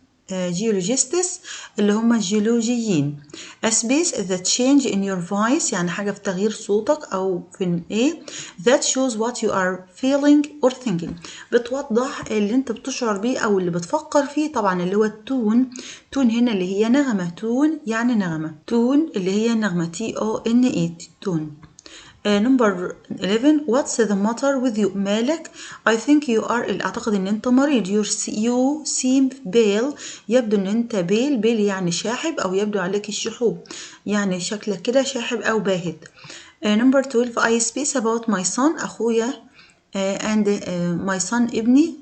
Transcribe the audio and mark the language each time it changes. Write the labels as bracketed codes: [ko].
[ar] geologists اللي هم الجيولوجيين. [en] A space that change in your voice [ar] يعني حاجة في تغيير صوتك أو في إيه. [en] That shows what you are feeling or thinking [ar] بتوضح اللي أنت بتشعر بيه أو اللي بتفكر فيه. طبعا اللي هو التون. تون هنا اللي هي نغمة. تون يعني نغمة. تون اللي هي نغمة TONE تون. [en] Number 11 what's the matter with you مالك. I think you are [ar] أعتقد إن أنت مريض. [en] you seem pale [ar] يبدو إن أنت pale يعني شاحب أو يبدو عليك الشحوب يعني شكلك كده شاحب أو باهت. [en] Number 12 I space about my son أخويا and my son ابني.